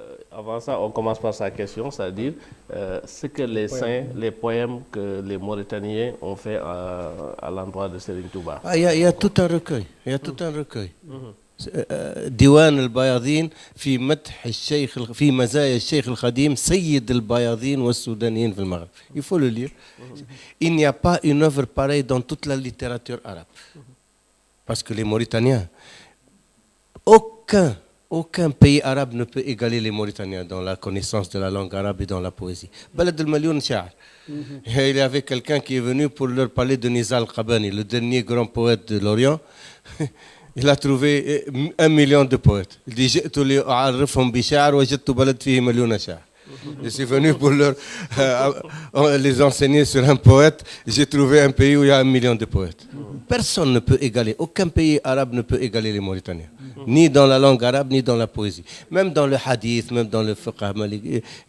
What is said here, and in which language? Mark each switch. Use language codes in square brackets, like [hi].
[fr] Avant ça, on commence par sa question, c'est-à-dire ce que les saints, les poèmes que les Mauritaniens ont fait à l'endroit de Serigne Touba. Il y a tout un recueil. Il y a tout un recueil. [ar] ديوان البياضين في مدح الشيخ في مزايا الشيخ القديم سيد البياضين والسودانيين في المغرب. [fr] Il faut le lire. Il n'y a pas une œuvre pareille dans toute la littérature arabe. Parce que les Mauritaniens, aucun pays arabe ne peut égaler les Mauritaniens dans la connaissance de la langue arabe et dans la poésie. [ar] Balad al-Malioun Sha'ar. [fr] Il y avait quelqu'un qui est venu pour leur parler de Nizar al-Qabani, le dernier grand poète de l'Orient. Il a trouvé 1 million de poètes. Il dit [ar] جئت لأعرفهم بشعر وجدت بلد فيه مليون شعر. [fr] Je suis venu pour les enseigner sur un poète. J'ai trouvé un pays où il y a 1 million de poètes. Personne ne peut égaler, aucun pays arabe ne peut égaler les Mauritaniens. Ni dans la langue arabe, ni dans la poésie. Même dans le hadith, même dans le fiqh maliki.